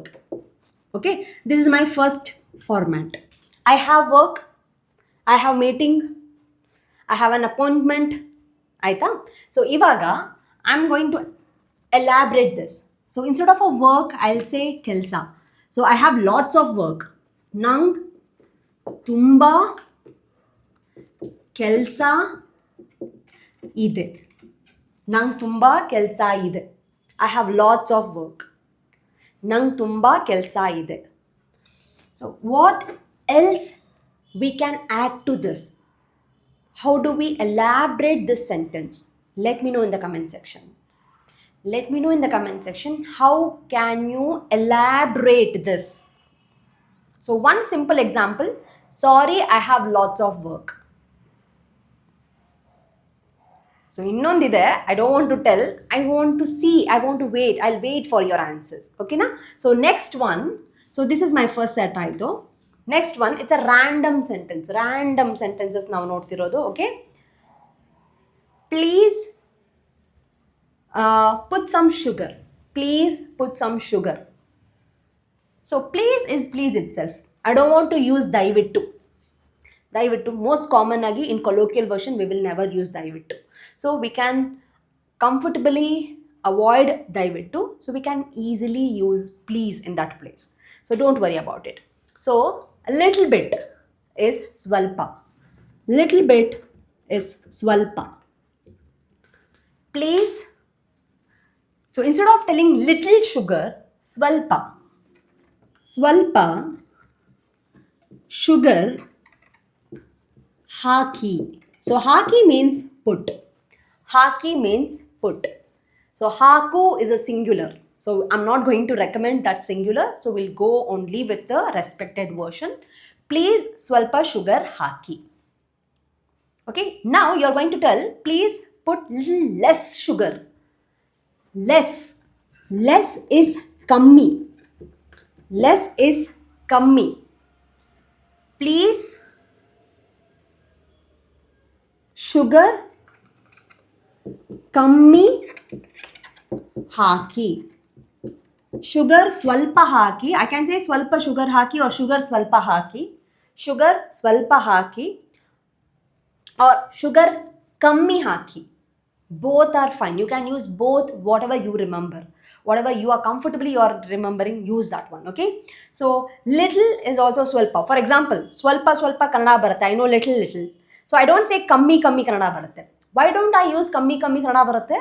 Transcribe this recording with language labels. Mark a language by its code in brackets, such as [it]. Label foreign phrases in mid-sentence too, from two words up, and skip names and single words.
[en] Okay, this is my first format. I have work, I have meeting, I have an appointment. Aita? So ivaga I'm going to elaborate this. So instead of a work, I'll say kelsa. So I have lots of work. [kn] ನಂಗೆ ತುಂಬಾ ಕೆಲಸ ಇದೆ. ನಂಗೆ ತುಂಬಾ ಕೆಲಸ ಇದೆ. [en] I have lots of work. [kn] ನಂಗೆ ತುಂಬಾ ಕೆಲಸ ಇದೆ. [en] So what else we can add to this? How do we elaborate this sentence? Let me know in the comment section. Let me know in the comment section, how can you elaborate this? So one simple example, sorry, I have lots of work. So ಇನ್ನೊಂದಿದೆ, I don't want to tell, I want to see, I want to wait, I'll wait for your answers. Okay na? So next one, so this is my first set ಆಯಿತು. Next one, it's a random sentence. Random sentences [kn] ನಾವು ನೋಡ್ತಿರೋದು. [en] Okay, please put some sugar. Please put some sugar. So please is please itself. I don't want to use ದಯವಿಟ್ಟು. ದಯವಿಟ್ಟು most common ಆಗಿ in colloquial version we will never use ದಯವಿಟ್ಟು. So we can comfortably avoid ದಯವಿಟ್ಟು. So we can easily use please in that place. So don't worry about it. So a little bit is swalpa. Little bit is swalpa. Please. So instead of telling little sugar, swalpa. [kn] ಸ್ವಲ್ಪ ಶುಗರ್ ಹಾಕಿ. [en] So haki means put. Haki means put. So haku is a singular. So I'm not going to recommend that singular, so we'll go only with the respected version. Please [kn] ಸ್ವಲ್ಪ ಶುಗರ್ ಹಾಕಿ. [en] Okay, now you're going to tell, please put little less sugar. Less is kammi. Less is kammi. Please [kn] ಶುಗರ್ ಕಮ್ಮಿ ಹಾಕಿ. ಶುಗರ್ ಸ್ವಲ್ಪ ಹಾಕಿ. [en] I can say [kn] ಸ್ವಲ್ಪ ಶುಗರ್ ಹಾಕಿ [en] or [kn] ಶುಗರ್ ಸ್ವಲ್ಪ ಹಾಕಿ. ಶುಗರ್ ಸ್ವಲ್ಪ ಹಾಕಿ or ಶುಗರ್ ಕಮ್ಮಿ ಹಾಕಿ. [en] Both are fine. You can use both, whatever you remember. Whatever you are comfortably or remembering, use that one. Okay. So little is also swalpa. For example, [kn] ಸ್ವಲ್ಪ ಕನ್ನಡ ಬರತ್ತೆ. [en] I know little. So I don't say [kn] ಕಮ್ಮಿ ಕನ್ನಡ ಬರತ್ತೆ. [en] Why don't I use [kn] ಕಮ್ಮಿ ಕನ್ನಡ ಬರತ್ತೆ?